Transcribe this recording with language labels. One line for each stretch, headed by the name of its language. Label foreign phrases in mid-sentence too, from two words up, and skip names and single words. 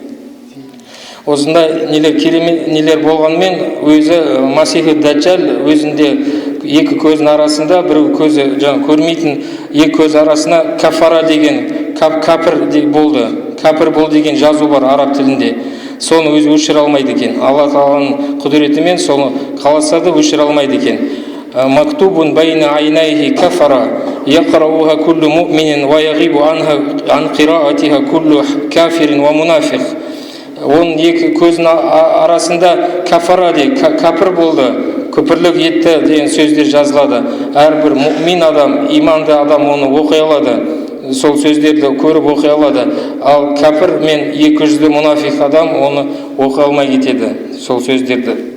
Kazakh: Осындай нелер болғанмен, өзі Масихи Даджал өзінде екі көздің арасында, бір көзі жаңа көрмейтін, екі көз арасына кафара деген, кәпір болды. Кәпір болды деген жазу бар араб тілінде. Соны өзі өшіре алмайды екен. Алла Тағаланың құдіретімен соны қаласа да өшіре алмайды екен.
Arabic: مكتوب بين عينيه كفر يقرؤها كل مؤمن ويغيب عن قراءتها كل كافر ومنافق.
Kazakh: Оның екі көзінің арасында кафара де, кәпір болды, күпірлік етті деген сөздер жазылады. Әрбір мұъмин адам, иманды адам оны оқи алады, сол сөздерді көріп оқи алады. Ал кәпір мен 200 мұнафиқ адам оны оқи алмай кетеді, сол сөздерді.